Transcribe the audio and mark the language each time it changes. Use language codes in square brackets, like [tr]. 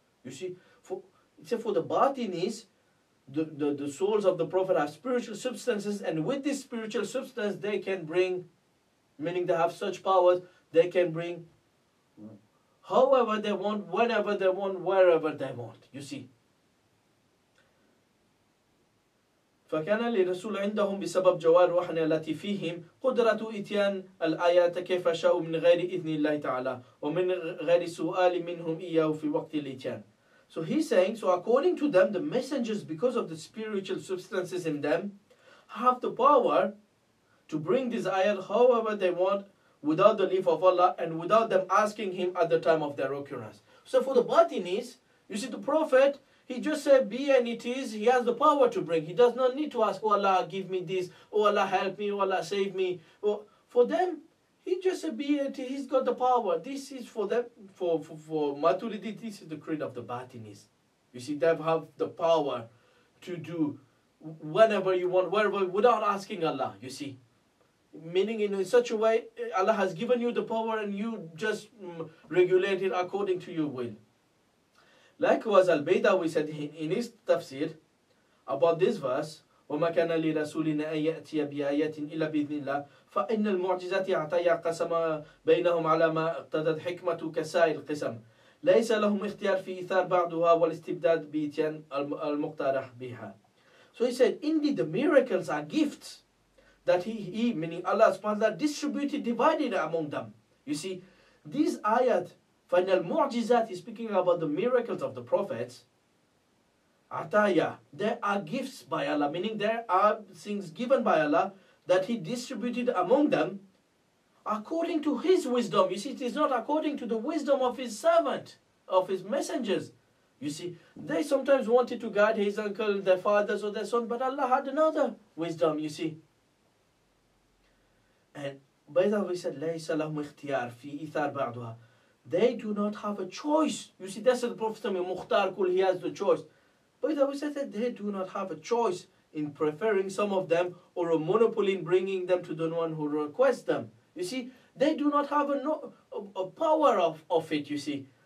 [en] You see, except for the Batinis, the souls of the Prophet are spiritual substances, and with this spiritual substance they can bring, meaning they have such powers, they can bring however they want, whenever they want, wherever they want. You see. [ar] فكان للرسول عندهم بسبب جوار روحنا التي فيهم قدرة إتيان الآيات كيف شاءوا من غير إذن الله تعالى ومن غير سؤال منهم إياه في وقت الإتيان. [en] So he's saying, so according to them, the messengers, because of the spiritual substances in them, have the power to bring this ayat however they want, without the leave of Allah and without them asking Him at the time of their occurrence. So for the Batinis, You see, the Prophet, he just said be and it is. He has the power to bring. He does not need to ask, oh Allah, give me this. Oh Allah, help me. Oh Allah, save me. Oh, for them, he just said be and he's got the power. This is for them, for Maturidi, this is the creed of the Batinis. You see, they have the power to do whenever you want, wherever, without asking Allah, you see. Meaning in such a way, Allah has given you the power and you just regulate it according to your will. Likewise, Al-Barailwi said in his tafsir about this verse, [ar] وَمَا كَانَ لِرَسُولٍ أَن يَأْتِيَ بِآيَةٍ إِلَّا بِإِذْنِ اللَّهِ فَإِنَّ الْمُعْجِزَاتِ عَطَيَّا قَسَمَ بَيْنَهُمْ عَلَى مَا اقْتَضَتْ حِكْمَةُ كَسَائِرِ الْقِسَمِ لَيْسَ لَهُمْ اختيار في إيثار بعضها والاستبداد بإتيان المقترح بها. [en] So he said, indeed the miracles are gifts that he meaning Allah subhanahu wa ta'ala distributed, divided among them. You see, these ayat, final mu'jizat is speaking about the miracles of the prophets. Ataya, there are gifts by Allah, meaning there are things given by Allah that He distributed among them according to His wisdom. You see, it is not according to the wisdom of His servant, of His messengers. You see, they sometimes wanted to guide his uncle, their fathers or their son, but Allah had another wisdom, you see. And by the way, said, [ar] لَيْسَ لَهُمْ اخْتِيَارٍ فِي إِثَارِ بَعْضُهَا. [en] They do not have a choice. You see, that's the Prophet Mukhtar Kul, he has the choice. By the way, said that they do not have a choice in preferring some of them or a monopoly in bringing them to the one who requests them. You see, they do not have a power of it, you see.